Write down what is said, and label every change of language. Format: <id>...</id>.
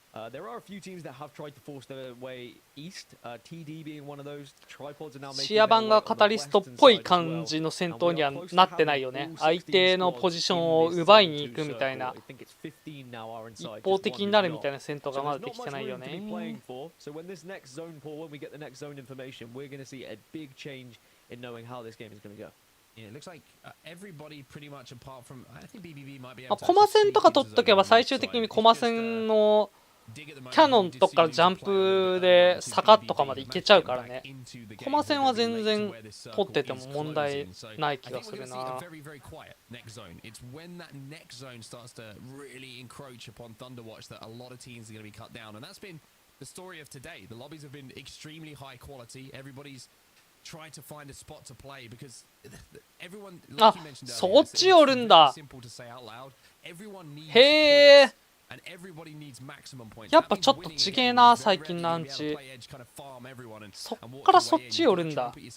<en>There are a few teams that have tried to force their way east. TD being one of those. Tripods are now making</en> <ja>シアバンがカタリストっぽい感じの戦闘にはなってないよね。相手のポジションを奪いに行くみたいな、一方的になるみたいな戦闘がまだできてないよね。</ja> <en>So when this next zone pull, when we get the next zone information, we're going to see a big change in knowing how this game is going to go. Yeah, it looks like everybody pretty much apart from I think BBB might be able to</en> <ja>コマ線とか取っとけば最終的にコマ線のキャノンとかジャンプで坂とかまで行けちゃうからね。コマ線は全然取ってても問題ない気がするな。</ja> <en>It's when that next zone starts to really encroach upon Thunderwatch that a lot of teams are going to be cut down, and that's been the story of today. The lobbies have been extremely high quality. Everybody's tried to find a spot to play because everyone, like you mentioned earlier,</en> <ja>そっちおるんだ。</ja> <en>simple to say out loud. Everyone needs</en> <ja>へー。</ja> <en>and everybody needs maximum points.</en> <ja>やっぱちょっとちげえな最近のアンチ。そっからそっち寄るんだ。</ja>